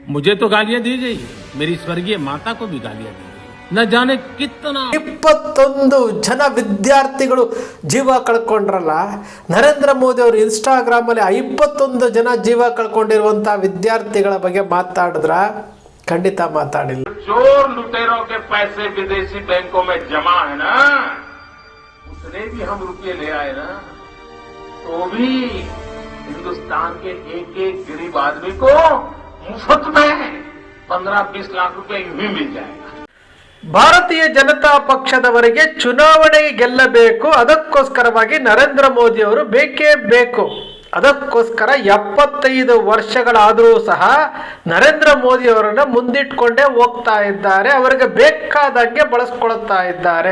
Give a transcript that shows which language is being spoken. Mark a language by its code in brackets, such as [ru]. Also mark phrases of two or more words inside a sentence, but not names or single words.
[hi] मुझे तो गालियां दी गई, मेरी स्वर्गीय माता को भी गालियां दी गई। न जाने कितना [kn] 21 ಜನ ವಿದ್ಯಾರ್ಥಿಗಳು ಜೀವ ಕಳ್ಕೊಂಡ್ರಲ್ಲ. ನರೇಂದ್ರ ಮೋದಿ ಅವರು ಇನ್ಸ್ಟಾಗ್ರಾಮ್ ಅಲ್ಲಿ 21 ಜನ ಜೀವ ಕಳ್ಕೊಂಡಿರುವಂತ ವಿದ್ಯಾರ್ಥಿಗಳ ಬಗ್ಗೆ ಮಾತಾಡಿದ್ರ? ಖಂಡಿತ ಮಾತಾಡಿಲ್ಲ. [hi] चोर लुटेरों के पैसे विदेशी बैंकों में जमा है ना, उसने भी हम रुपये ले आए ना, तो भी हिंदुस्तान के एक एक गरीब आदमी को मुफ्त में 15-20 लाख रुपए यूं ही मिल जाएगा. [kn] ಭಾರತೀಯ ಜನತಾ ಪಕ್ಷದವರಿಗೆ ಚುನಾವಣೆ ಗೆಲ್ಲಬೇಕು, ಅದಕ್ಕೋಸ್ಕರವಾಗಿ ನರೇಂದ್ರ ಮೋದಿ ಅವರು ಬೇಕೇ ಬೇಕು. ಅದಕ್ಕೋಸ್ಕರ 75 ವರ್ಷಗಳಾದರೂ ಸಹ ನರೇಂದ್ರ ಮೋದಿ ಅವರನ್ನ ಮುಂದಿಟ್ಕೊಂಡೇ ಹೋಗ್ತಾ ಇದ್ದಾರೆ. ಅವರಿಗೆ ಬೇಕಾದಂಗೆ ಬಳಸ್ಕೊಳ್ತಾ ಇದ್ದಾರೆ.